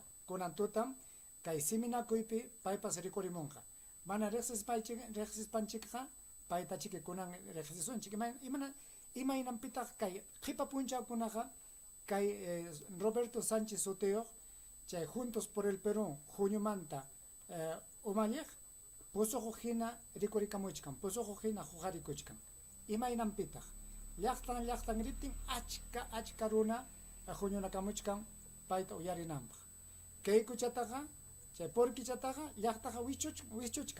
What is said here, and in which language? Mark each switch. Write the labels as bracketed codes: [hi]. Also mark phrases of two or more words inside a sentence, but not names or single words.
[qu] Kunan tutam kay siminakuypi paypas rikurimunqa. Mana reqsispanchikqa paytachiki kunan reqsisunchik. Imaynan pitaq kay qipa punchawkunaqa kay Roberto Sánchez Soteo chay Juntos por el Perú junio-manta umalliq pusuqu hina rikurikamuchkan, pusuqu hina huqarikuchkan. Imaynan pitaq llaqtan ritin achka runa junionakamuchkan payta uyarinanpaq. Kay kuchataqa chay porkichataqa llaqtaqa wichuchkan.